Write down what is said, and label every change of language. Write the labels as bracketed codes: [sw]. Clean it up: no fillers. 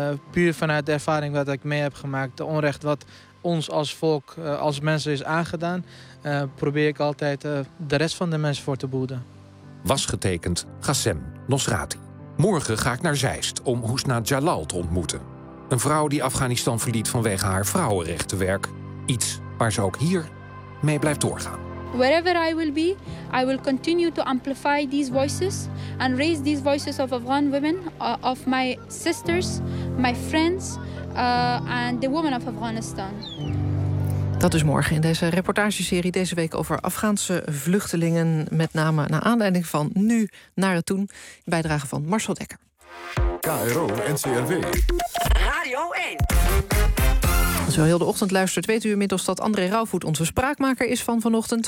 [nl] Puur vanuit de ervaring wat ik mee heb gemaakt, de onrecht wat ons als volk, als mensen is aangedaan, probeer ik altijd de rest van de mensen voor te behoeden. Was getekend Ghassem Nosrati. Morgen ga ik naar Zeist om Husna Jalal te ontmoeten. Een vrouw die Afghanistan verliet vanwege haar vrouwenrechtenwerk. Iets waar ze ook hier mee blijft doorgaan. [en] Wherever I will be, I will continue to amplify these voices and raise these voices of Afghan women, of my sisters, my friends, and the women of Afghanistan. [nl] Dat is morgen in deze reportageserie deze week over Afghaanse vluchtelingen, met name naar aanleiding van Nu naar het Toen. Bijdrage van Marcel Dekker. KRO NCRW. Radio 1. Als u al heel de ochtend luistert, weet u inmiddels dat André Rauwvoet onze spraakmaker is vanochtend.